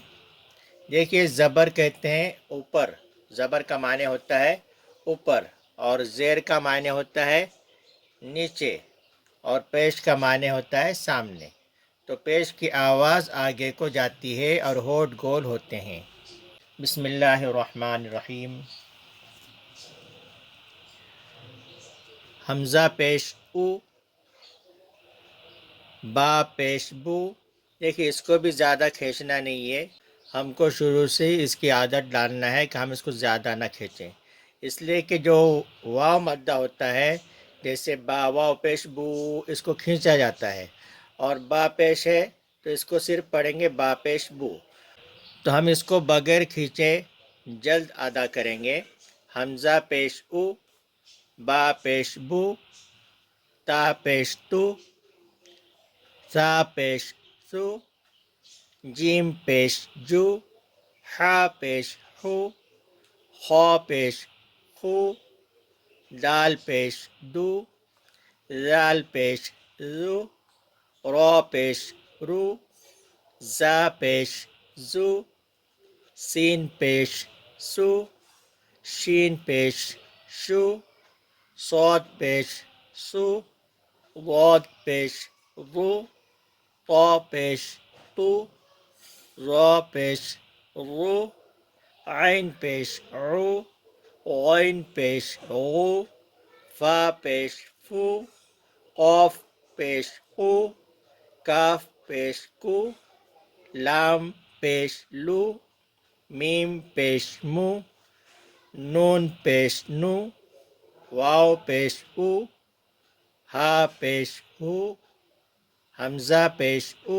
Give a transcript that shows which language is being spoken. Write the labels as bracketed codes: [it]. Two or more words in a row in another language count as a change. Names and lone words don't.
[ur] دیکھیے، زبر کہتے ہیں اوپر، زبر کا معنی ہوتا ہے اوپر، اور زیر کا معنی ہوتا ہے نیچے، اور پیش کا معنی ہوتا ہے سامنے۔ تو پیش کی آواز آگے کو جاتی ہے اور ہونٹ گول ہوتے ہیں۔ [ar] بسم اللہ الرحمن الرحیم۔ [ur] حمزہ پیش او، با پیش بو۔ دیکھیے، اس کو بھی زیادہ کھینچنا نہیں ہے، ہم کو شروع سے ہی اس کی عادت ڈالنا ہے کہ ہم اس کو زیادہ نہ کھینچیں، اس لیے کہ جو واو مدہ ہوتا ہے، جیسے با واو پیش بو، اس کو کھینچا جاتا ہے، اور با پیش ہے تو اس کو صرف پڑھیں گے با پیش بو۔ تو ہم اس کو بغیر کھینچے جلد ادا کریں گے۔ حمزہ پیش او، با پیش بو، تا پیش تو، سا پیش سو، جیم پیش جو، حا پیش حو، خا پیش خو، دال پیش دو، زال پیش زو، را پیش رو، زا پیش زو، سین پیش سو، شین پیش شو، صاد پیش سو، ضاد پیش ضو، طا پیش تو، را پیش رو، عین پیش عو، غین پیش غو، فا پیش فو، قاف پیش قو، کاف پیش کو، لام پیش لو، میم پیش مو، نون پیش نو، واو پیش او، ہا پیش ہو، حمزہ پیش او۔